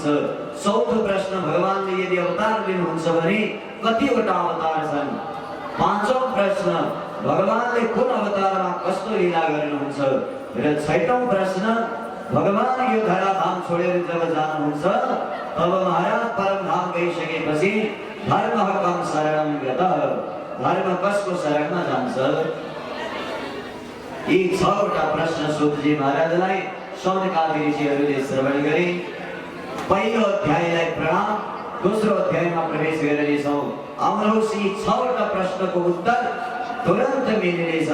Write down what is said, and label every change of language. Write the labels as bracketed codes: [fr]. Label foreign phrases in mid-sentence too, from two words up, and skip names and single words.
[ne] चौथो प्रश्न, भगवानले यदि अवतार लिनुहुन्छ भने कतिवटा अवतार छन्? पाँचौं प्रश्न, भगवानले कुन अवतारमा कस्तो लीला गर्नुहुन्छ? र छैटौं प्रश्न, भगवान यो धराधाम छोडेर जब जानुहुन्छ तब महाराज परमधाम गइसकेपछि [sa] धर्म कम शरणं गतः, [ne] धर्म कसको शरणमा जान्छ? यी 6वटा प्रश्न सूतजी महाराजलाई सौनकादि ऋषिहरूले श्रवण गरे। पहिलो अध्यायलाई प्रणाम, दोस्रो अध्यायमा प्रवेश गर्नेछौँ। आउनुहोस्, यी 6वटा प्रश्नको उत्तर तुरन्त मिल्नेछ।